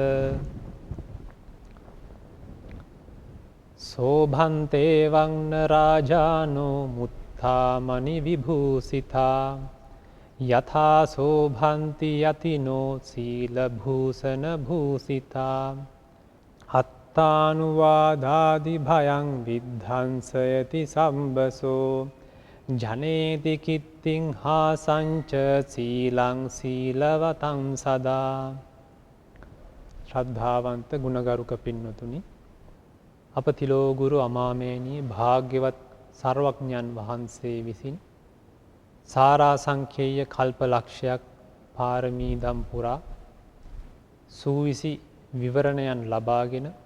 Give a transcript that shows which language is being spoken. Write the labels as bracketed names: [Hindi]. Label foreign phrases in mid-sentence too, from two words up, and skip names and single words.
[Pali] සෝභන්තේ වංන රාජානෝ මුත්තාමනි විභූසිතා යථා සෝභන්ති යතිනෝ සීලභූෂණ භූසිතා අත්තානුවාදාදි භයං විද්ධංසයති සම්බසෝ ජනේති කිත්තිං හාසංච සීලං සීලවතං සදා. [Sinhala] ශ්‍රද්ධාවන්ත ගුණගරුක පින්වතුනි, අප තිලෝගුරු අමාමේනී භාග්‍යවත් සර්වඥයන් වහන්සේ විසින් සාරාසංඛ්‍යය කල්ප ලක්ෂයක් පාරමී දම් පුරා සූවිසි විවරණයන් ලබාගෙන